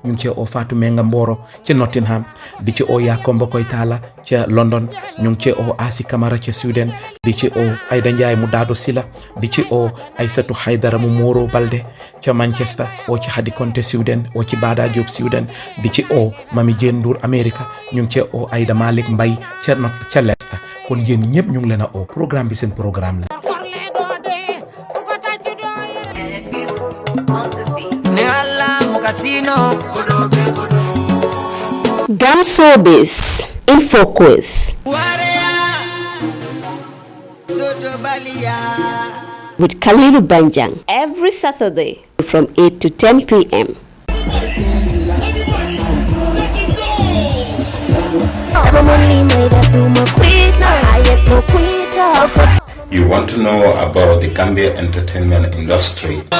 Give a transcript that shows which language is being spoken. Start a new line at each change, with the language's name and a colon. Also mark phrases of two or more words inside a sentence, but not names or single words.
Wolof: ngi cee oo Fatou Menga Mboro ca Nottingham di ci oo Yakomba Koy Taala ca London ñu ngi cee oo Asi Camara ca Sweden di ci oo Aida Ndiaye mu Daado Sila di ci oo Aysatu Haydara mu Moro Balde ca Manchester oo ci Hadi Konte Sweden oo ci Bada Diop Sweden di ci oo Mami Jeen Ndour America ñu ngi cee oo Aida Malik Mbay ca Leicester kon yéen ñëpp ñu ngi leen a oo programme bi seen programme la
English: Gamsobis in focus with Kalilu Banjang every Saturday from 8 to 10 p.m. You want to know about the Gambia entertainment industry?